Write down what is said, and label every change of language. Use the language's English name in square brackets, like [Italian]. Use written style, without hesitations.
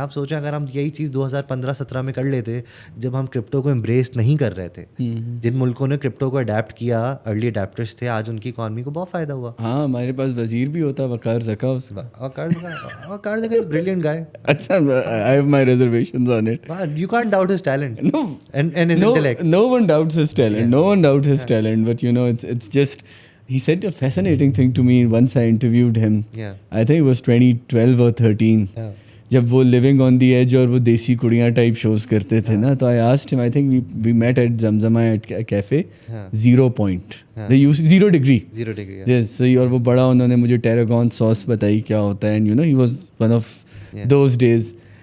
[Urdu] آپ سوچیں اگر ہم یہی چیز 2015-17 میں کر لیتے جب ہم کرپٹو کو امبریس نہیں کر رہے تھے, جن ملکوں نے کرپٹو کو اڈیپٹ کیا, ارلی اڈیپٹرس تھے, آج ان کی اکانومی کو بہت فائدہ ہوا. ہاں ہمارے پاس وزیر بھی ہوتا وقار زکا, اس کا [English] Waqar Zaka brilliant guy. اچھا I have my reservations on it. You can't doubt his talent. No one doubts his talent. No one doubts his talent. But you know, it's just he said a fascinating thing to me once I interviewed him. I think it was 2012 or 13. [Urdu] جب وہ living on the age اور وہ دیسی کڑیاں type shows کرتے تھے نا, تو [English] I asked him, I think we met at Zamzama at cafe, 0 point. They use 0 degree. Yes, so [Urdu] اور وہ بڑا انہوں نے مجھے ٹیراگون ساس بتائی کیا ہوتا ہے, [English] And you know he was one of those days.